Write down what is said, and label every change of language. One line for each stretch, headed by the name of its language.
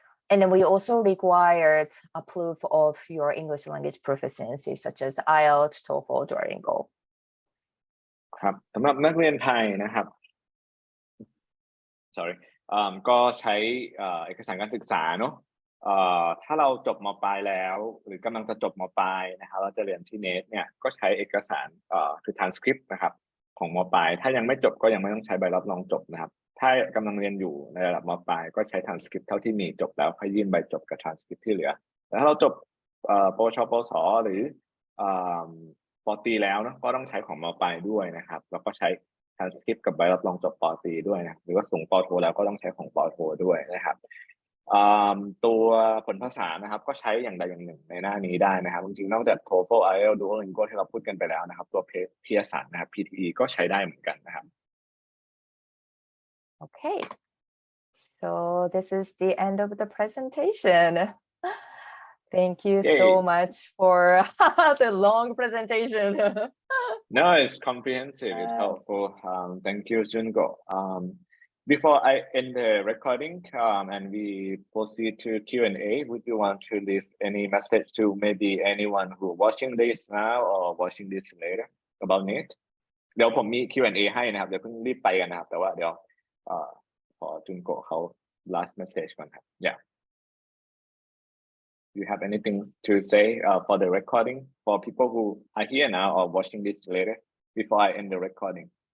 English: And then we also required a proof of your English language proficiency, such as IELTS, TOEFL, Duolingo.
Thai: ครับสำหรับนักเรียนไทยนะครับ
English: sorry
Thai: ก็ใช้เอกสารการศึกษาเนาะถ้าเราจบม. ปลายแล้วหรือกำลังจะจบม. ปลายนะครับเราจะเรียนที่ NAIT เนี่ยก็ใช้เอกสารคือ transcript นะครับของม. ปลายถ้ายังไม่จบก็ยังไม่ต้องใช้ใบรับรองจบนะครับถ้ากำลังเรียนอยู่ในระดับม. ปลายก็ใช้ transcript เท่าที่มีจบแล้วค่อยยื่นใบจบกับ transcript ที่เหลือแต่ถ้าเราจบปวชปวสหรือป. ตรีแล้วเนาะก็ต้องใช้ของม. ปลายด้วยนะครับแล้วก็ใช้ transcript กับใบรับรองจบป. ตรีด้วยนะหรือว่าสูงป. โทแล้วก็ต้องใช้ของป. โทด้วยนะครับตัวผลภาษานะครับก็ใช้อย่างใดอย่างหนึ่งในหน้านี้ได้นะครับจริงๆนอกจาก TOEFL IELTS Duolingo ที่เราพูดกันไปแล้วนะครับตัวเพียสันนะครับ PTE ก็ใช้ได้เหมือนกันนะครับ
English: Okay, so this is the end of the presentation. Thank you so Yay. much for the long presentation. No, it's comprehensive. It's helpful. Thank you, Jungo. Before I end the recording and we proceed to Q&A, would you want to leave any message to maybe anyone who watching this now or watching this later about NAIT?
Thai: เดี๋ยวผมมี Q&A ให้นะครับเดี๋ยวเพิ่งรีบไปกันนะครับแต่ว่าเดี๋ยวขอจุนโกะเขา
English: last message
Thai: ก่อนครับ
English: Yeah. Do you have anything to say for the recording for people who are here now or watching this later before I end the recording?